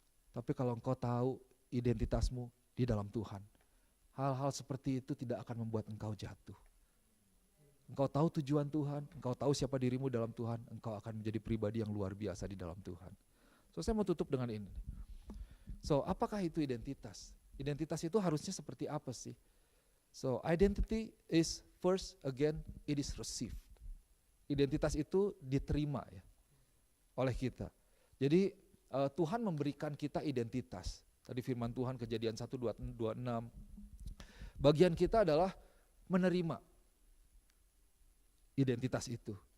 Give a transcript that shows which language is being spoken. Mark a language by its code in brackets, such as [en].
[id] Tapi kalau engkau tahu identitasmu di dalam Tuhan, hal-hal seperti itu tidak akan membuat engkau jatuh. Engkau tahu tujuan Tuhan, engkau tahu siapa dirimu dalam Tuhan, engkau akan menjadi pribadi yang luar biasa di dalam Tuhan. So saya mau tutup dengan ini. So apakah itu identitas? Identitas itu harusnya seperti apa sih? [en] So identity is first again it is received. [id] Identitas itu diterima ya oleh kita. Jadi Tuhan memberikan kita identitas. Tadi firman Tuhan Kejadian 1:26. Bagian kita adalah menerima identitas itu.